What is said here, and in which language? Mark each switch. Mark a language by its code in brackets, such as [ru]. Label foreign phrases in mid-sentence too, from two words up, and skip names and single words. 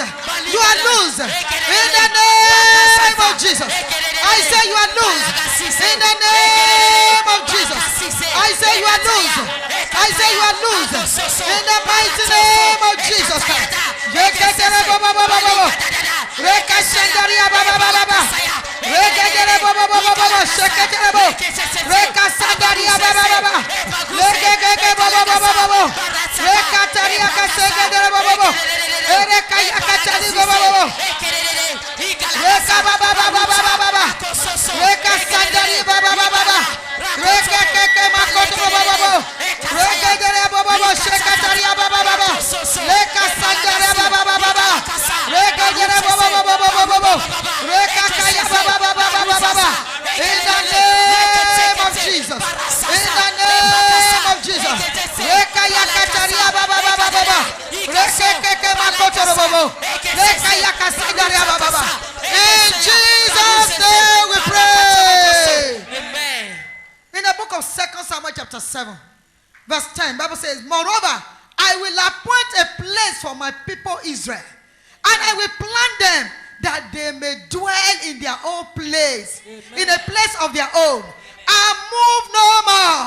[en] You are loose in the name of Jesus. I say you are loose in the name of Jesus. I say you are loose. I say you are loose in the mighty name of Jesus. Sandaria Baba Baba. Regegere Baba Baba Shekere Bo. Reka Sandaria Baba Baba. Regegere Baba Baba. Reka Taria Kasegere Baba Baba. Reka Yakatari Baba Baba. Reka Baba Baba Baba. Reka Sandaria Baba Baba. Reka Keke Makoto Baba Baba. Regegere Baba Baba Shekataria Baba Baba. Reka Sandaria Baba Baba. Regegere Baba Baba Baba. Reka Kaya Baba Baba Baba. In the name of Jesus. In the name of Jesus. Reka Yakataria Baba Baba. Reka Keke Makoto Baba. Reka Yakasandaria Baba. In Jesus' name we pray. Amen. In the book of 2 Samuel chapter 7, verse 10, Bible says, moreover, I will appoint a place for my people Israel, and I will plant them that they may dwell in their own place, in a place of their own, and move no more.